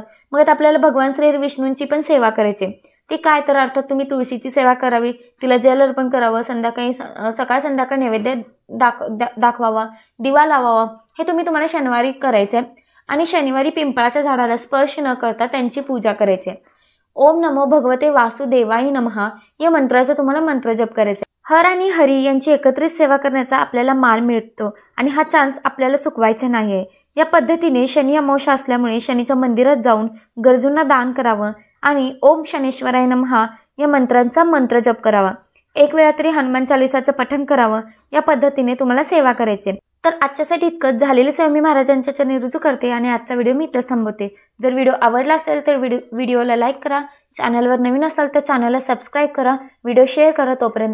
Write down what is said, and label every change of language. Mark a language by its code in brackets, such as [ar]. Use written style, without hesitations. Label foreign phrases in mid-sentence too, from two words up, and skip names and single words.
[mr] मग आता आपल्याला भगवान श्री विष्णूंची पण सेवा करायची. ती काय, तर अर्थात तुम्ही तुळशीची सेवा करावी, तिला जल अर्पण करावं, सकाळ संध्याकाळ नैवेद्य दाखवावा, दिवा लावावा. हे तुम्हाला शनिवारी करायचं आणि शनिवारी पिंपळाच्या झाडाला स्पर्श न करता त्यांची पूजा करायची. [sa] ओम नमो भगवते वासुदेवाय नमः [mr] या मंत्राचा तुम्हाला मंत्रजप करायचा. हर आणि हरी यांची एकत्रित सेवा करण्याचा आपल्याला मान मिळतो आणि हा चान्स आपल्याला चुकवायचा नाहीये. या पद्धतीने शनी अमावस्या असल्यामुळे शनीच्या मंदिरात जाऊन गरजूंना दान करावं आणि [sa] ओम शनेश्वराय नमः [mr] या मंत्रांचा मंत्रजप करावा. एक वेळा तरी हनुमान चालिसाचं पठण करावं. या पद्धतीने तुम्हाला सेवा करायची. तर आजच्यासाठी इतकंच. झालेले स्वामी महाराजांच्या चरणी रुजू करते आणि आजचा व्हिडिओ मी इथं थांबवते. जर व्हिडिओ आवडला असेल तर व्हिडिओला लाईक करा, चॅनलवर नवीन असाल तर चॅनलला सबस्क्राईब करा, व्हिडिओ शेअर करा.